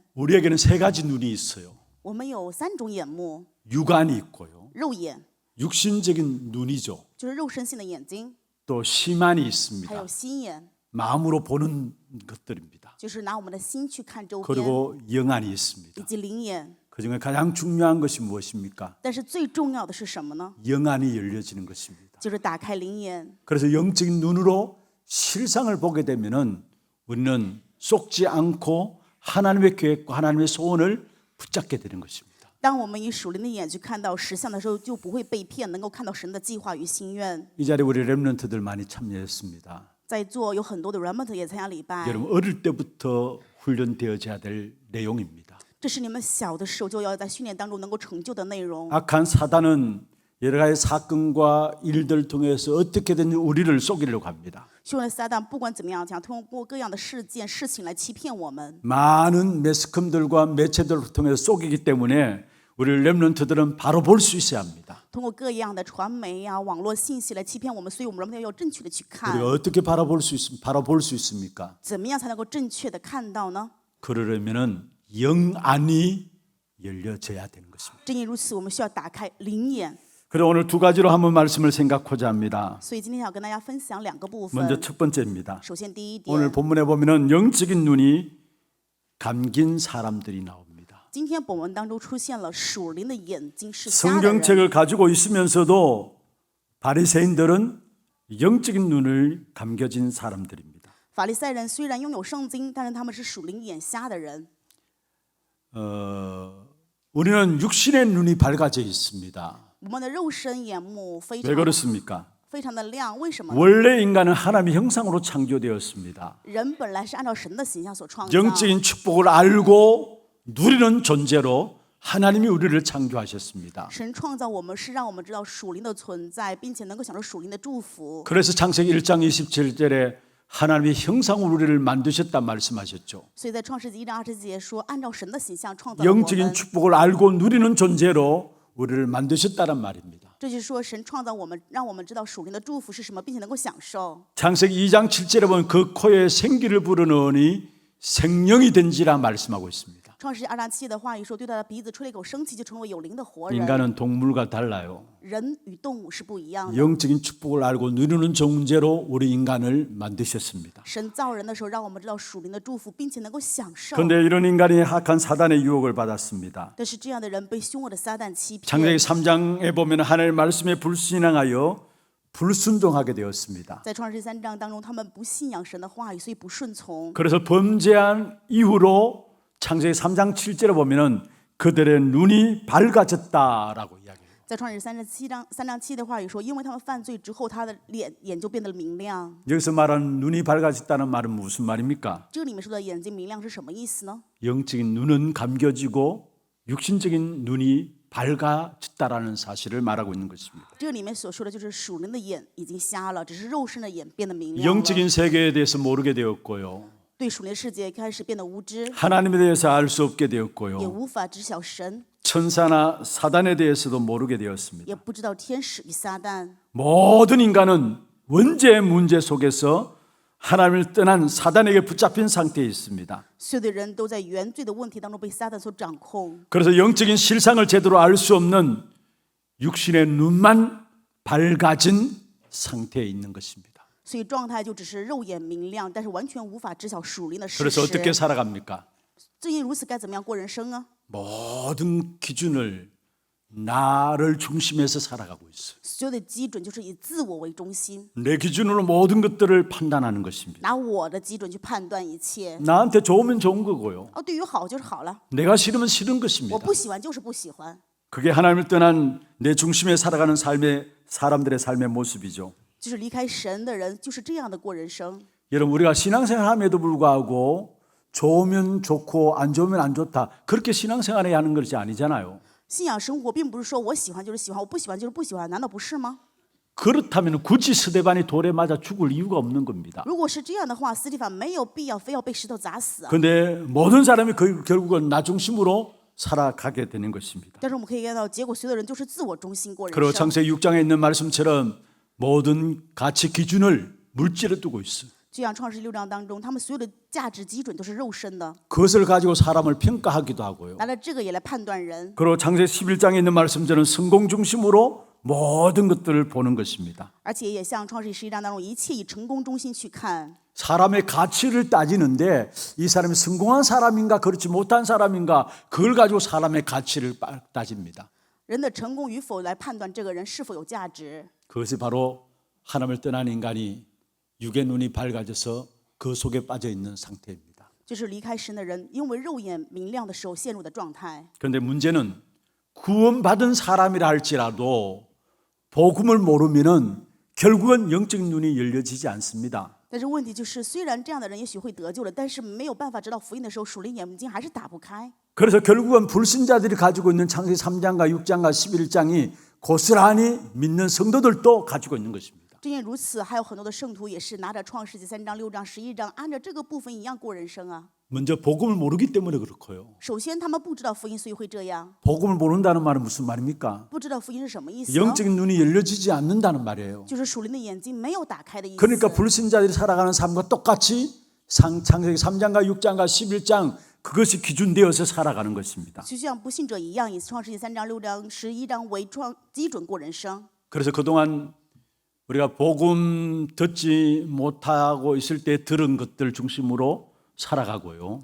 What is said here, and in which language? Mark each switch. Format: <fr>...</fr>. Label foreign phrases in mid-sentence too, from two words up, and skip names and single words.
<ko>우리에게는 3가지 눈이 있어요.</ko> <zh>我们有3种眼目，</zh> <ko>육안이 있고요.</ko> <zh>肉眼</zh> <ko>육신적인 눈이죠.</ko> <zh>就是肉身性的眼睛，</zh> <ko>또 심안이</ko> <zh>还有</zh> <ko>있습니다.</ko> <zh>心眼，</zh> <ko>마음으로 보는 것들입니다.</ko> <zh>就是拿我们的心去看周边，</zh> <ko>그리고 영안이</ko> <zh>以</zh> <ko>있습니다.</ko> <zh>及灵眼，</zh> <ko>그중에 가장 중요한 것이 무엇입니까?</ko> <zh>但是最重要的是什么呢？</zh> <ko>영안이 열려지는 것입니다.</ko> <zh>就是打开灵眼。</zh> <ko>그래서 영적인 눈으로 실상을 보게 되면은 우리는 속지 않고 하나님의 계획과 하나님의 소원을 붙잡게 되는 것입니다.</ko> <zh>当我们以属灵的眼去看到实相的时候，就不会被骗，能够看到神的计划与心愿。</zh> <ko>이 자리에 우리 렘넌트들 많이 참여했습니다.</ko> <zh>在座有很多的 remnant 也参加礼拜，</zh> <ko>여러분 어릴 때부터 훈련되어져야 될 내용입니다.</ko> <zh>这是你们小的时候就要在训练当中能够成就的内容。</zh> <ko>악한 사단은 여러 가지 사건과 일들을 통해서 어떻게든 우리를 속이려고 합니다.</ko> <zh>凶恶的撒旦不管怎么样，想通过各样的事件、事情来欺骗我们。</zh> <ko>많은 매스컴들과 매체들을 통해서 속이기 때문에 우리 렘넌트들은 바로 볼 수 있어야 합니다.</ko> <zh>通过各样的传媒啊、网络信息来欺骗我们，所以我们人们要正确的去看。</zh> <ko>우리가 어떻게 바라볼 수 있습니까?</ko> <zh>怎么样才能够正确的看到呢？</zh> <ko>그러려면은 영안이 열려져야 되는 것입니다.</ko> <zh>正因如此，我们需要打开灵眼。</zh> <ko>그래서 오늘 두 가지로 한번 말씀을 생각하고자 합니다.</ko> <zh>所以今天想跟大家分享两个部</zh> <ko>먼저</ko> <zh>分。</zh> <ko>첫 번째입니다.</ko> <zh>首先第一</zh> <ko>오늘</ko> <zh>点，</zh> <ko>본문에 보면은 영적인 눈이 감긴 사람들이 나옵니다.</ko> <zh>今天本文当中出现了属灵的眼睛是瞎的人。</zh> <ko>성경책을 가지고 있으면서도 바리새인들은 영적인 눈을 감겨진 사람들입니다.</ko> <zh>法利赛人虽然拥有圣经，但是他们是属灵眼瞎的人。</zh> <ko>우리는 육신의 눈이 밝아져 있습니다.</ko> <zh>我们的肉身眼目非</zh> <ko>왜</ko> <zh>常</zh> <ko>그렇습니까?</ko> <zh>非常的亮，为什么呢？</zh> <ko>원래 인간은 하나님의 형상으로 창조되었습니다.</ko> <zh>人本来是按照神的形象所创造，</zh> <ko>영적인 축복을 알고 누리는 존재로 하나님이 우리를 창조하셨습니다.</ko> <zh>神创造我们是让我们知道属灵的存在，并且能够享受属灵的祝福。</zh> <ko>그래서 창세기 1장 27절에 하나님의 형상으로 우리를 만드셨다 말씀하셨죠.</ko> <zh>所以在创世纪1章20节说，按照神的形象创造了我</zh> <ko>영적인</ko> <zh>们。</zh> <ko>축복을 알고 누리는 존재로 우리를 만드셨다는 말입니다.</ko> <zh>这就是说，神创造我们，让我们知道属灵的祝福是什么，并且能够享受。</zh> <ko>창세기 2장 7절에 보면 그 코에 생기를 불어넣으니 생명이 된지라 말씀하고 있습니다.</ko> <zh>创世纪2章7的话语说，对他的鼻子吹了一口生气，就成为有灵的活人。</zh> <ko>인간은 동물과 달라요.</ko> <zh>人与动物是不一样的。</zh> <ko>영적인 축복을 알고 누리는 존재로 우리 인간을 만드셨습니다.</ko> <zh>神造人的时候，让我们知道属灵的祝福，并且能够享受。</zh> <ko>그런데 이런 인간이 악한 사단의 유혹을 받았습니다.</ko> <zh>但是这样的人被凶恶的撒旦欺骗。</zh> <ko>창세기 3장에 보면 하나님의 말씀에 불신앙하여 불순종하게 되었습니다.</ko> <zh>在创世纪3章当中，他们不信仰神的话语，所以不顺从。</zh> <ko>그래서 범죄한 이후로 창세기 3장 7절에 보면은 그들의 눈이 밝아졌다라고 이야기해요.</ko> <zh>在创世纪3章7的话语说，因为他们犯罪之后，他的眼就变得明亮。</zh> <ko>여기서 말하는 눈이 밝아졌다는 말은 무슨 말입니까?</ko> <zh>这里面说的眼睛明亮是什么意思呢？</zh> <ko>영적인 눈은 감겨지고 육신적인 눈이 밝아졌다라는 사실을 말하고 있는 것입니다.</ko> <zh>这里面所说的就是属灵的眼已经瞎了，只是肉身的眼变得明亮了。</zh> <ko>영적인 세계에 대해서 모르게 되었고요.</ko> <zh>对属灵的世界开始变得无知，</zh> <ko>하나님에 대해서 알 수 없게</ko> <zh>也</zh> <ko>되었고요.</ko> <zh>无法知晓神，</zh> <ko>천사나 사단에 대해서도 모르게 되었습니다.</ko> <zh>也不知道天使与撒旦。</zh> <ko>모든 인간은 원죄의 문제 속에서 하나님을 떠난 사단에게 붙잡힌 상태에 있습니다.</ko> <zh>所有的人都在原罪的问题当中被撒旦所掌控，</zh> <ko>그래서 영적인 실상을 제대로 알 수 없는 육신의 눈만 밝아진 상태에 있는 것입니다.</ko> <zh>所以状态就只是肉眼明亮，但是完全无法知晓属灵的事</zh> <ko>그래서 어떻게</ko> <zh>实。</zh> <ko>살아갑니까?</ko> <zh>正因如此，该怎么样过人生啊？</zh> <ko>모든 기준을 나를 중심해서 살아가고 있어요.</ko> <zh>所有的基准就是以自我为中心，</zh> <ko>내 기준으로 모든 것들을 판단하는 것입니다.</ko> <zh>拿我的基准去判断一切。</zh> <ko>나한테 좋으면 좋은 거고요.</ko> <zh>哦，对于好就是好了，</zh> <ko>내가 싫으면 싫은</ko> <zh>我</zh> <ko>것입니다.</ko> <zh>不喜欢就是不喜欢。</zh> <ko>그게 하나님을 떠난 내 중심에 살아가는 사람들의 삶의 모습이죠.</ko> <zh>就是离开神的人，就是这样的过人生。</zh> <ko>여러분 우리가 신앙생활함에도 불구하고 좋으면 좋고 안 좋으면 안 좋다 그렇게 신앙생활해야 하는 것이 아니잖아요.</ko> <zh>信仰生活并不是说我喜欢就是喜欢，我不喜欢就是不喜欢，难道不是吗？</zh> <ko>그렇다면 굳이 스데반이 돌에 맞아 죽을 이유가 없는 겁니다.</ko> <zh>如果是这样的话，斯蒂凡没有必要非要被石头砸死啊。</zh> <ko>그런데 모든 사람이 결국은 나 중심으로 살아가게 되는 것입니다.</ko> <zh>但是我们可以看到，结果所有的人就是自我中心过人</zh> <ko>그리고</ko> <zh>生。</zh> <ko>창세기 6장에 있는 말씀처럼 모든 가치 기준을 물질에 두고 있어요.</ko> <zh>就像创世6章当中，他们所有的价值基准都是肉身的，</zh> <ko>그것을 가지고 사람을 평가하기도 하고요.</ko> <zh>拿着这个也来判断人。</zh> <ko>그리고 창세기 11장에 있는 말씀처럼 성공 중심으로 모든 것들을 보는 것입니다.</ko> <zh>而且也像创世11章当中，一切以成功中心去看。</zh> <ko>사람의 가치를 따지는데 이 사람이 성공한 사람인가 그렇지 못한 사람인가 그걸 가지고 사람의 가치를 따집니다.</ko> <zh>人的成功与否来判断这个人是否有价值。</zh> <ko>그것이 바로 하나님을 떠난 인간이 육의 눈이 밝아져서 그 속에 빠져 있는 상태입니다.</ko> <zh>就是离开神的人，因为肉眼明亮的时候陷入的状态。</zh> <ko>그런데 문제는 구원받은 사람이라 할지라도 복음을 모르면은 결국은 영적 눈이 열려지지 않습니다.</ko> <zh>但是问题就是，虽然这样的人也许会得救了，但是没有办法知道福音的时候，属灵眼睛还是打不开。</zh> <ko>그래서 결국은 불신자들이 가지고 있는 창세기 3장과 6장과 11장이 고스란히 믿는 성도들도 가지고 있는 것입니다.</ko> <zh>正因如此，还有很多的圣徒也是拿着创世纪3章、6章、11章，按照这个部分一样过人生啊。</zh> <ko>먼저 복음을 모르기 때문에 그렇고요.</ko> <zh>首先，他们不知道福音，所以会这样。</zh> <ko>복음을 모른다는 말은 무슨 말입니까?</ko> <zh>不知道福音是什么意思呢？</zh> <ko>영적인 눈이 열려지지 않는다는 말이에요.</ko> <zh>就是属灵的眼睛没有打开的意思。</zh> <ko>그러니까 불신자들이 살아가는 삶과 똑같이 창세기 3장과 6장과 11장 그것이 기준되어서 살아가는 것입니다.</ko> <zh>就像不信者一样，以创世纪3章、6章、11章为基准过人生。</zh> <ko>그래서 그동안 우리가 복음 듣지 못하고 있을 때 들은 것들 중심으로 살아가고요.</ko>